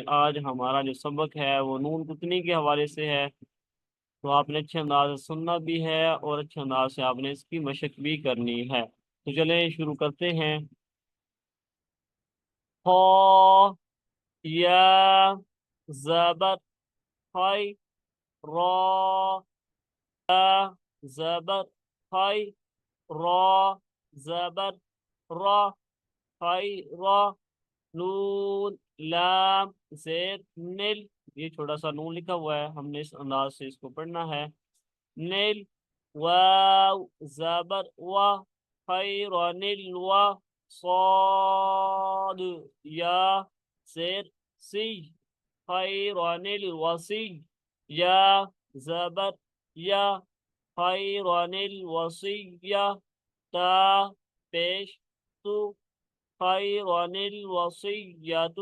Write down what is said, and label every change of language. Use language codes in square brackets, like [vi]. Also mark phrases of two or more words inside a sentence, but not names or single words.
[ur] آج ہمارا جو سبق ہے وہ نون کتنی کے حوالے سے ہے، تو آپ نے اچھے انداز سے سننا بھی ہے اور اچھے انداز سے آپ نے اس کی مشق بھی کرنی ہے۔ تو چلیں شروع کرتے ہیں۔ خا، یا، زبر، خی، را، زبر، خی، را، زبر، را، خی، را، نون، لام، زیر، نل، یہ چھوٹا سا نون لکھا ہوا ہے، ہم نے اس انداز سے اس کو پڑھنا ہے۔ نیل، واو، زبر، وا، خیر، نیل، وا، صاد، یا، زیر، سی، خیر، نیل، وسی، یا، زبر، یا، خیر، نیل، وسی، یا، تا، پیش، تو، خیر، نیل، وسی، یا، تو۔